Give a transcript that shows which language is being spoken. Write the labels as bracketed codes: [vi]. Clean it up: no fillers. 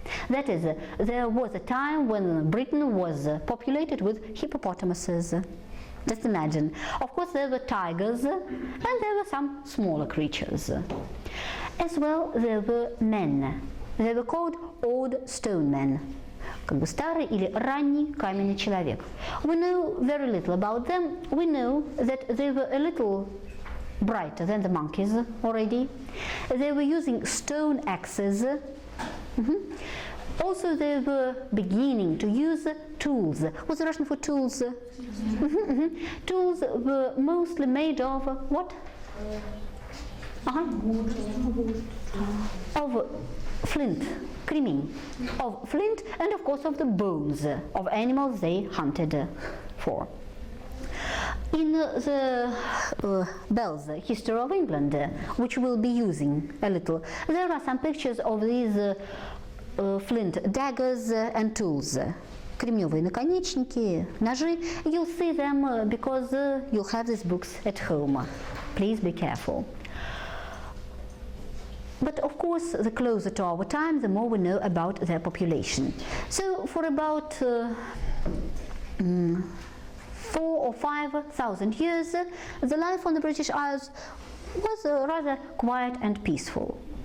[en] That is, there was a time when Britain was populated with hippopotamuses. Just imagine. Of course, there were tigers and there were some smaller creatures. As well, there were men. They were called old stone men. [ru] Как бы старый или ранний каменный человек. [en] We know very little about them. We know that they were a little brighter than the monkeys already. They were using stone axes. Also, they were beginning to use tools. What's the Russian for tools? Tools were mostly made of what? Of flint, creaming, of flint, and of course of the bones of animals they hunted for. In the Bell's History of England, which we'll be using a little, there are some pictures of these flint daggers and tools. [ru] Кремневые наконечники, ножи. [en] You'll see them because you'll have these books at home. Please be careful. But of course, the closer to our time, the more we know about their population. So for about 4,000 or 5,000 years, the life on the British Isles was rather quiet and peaceful.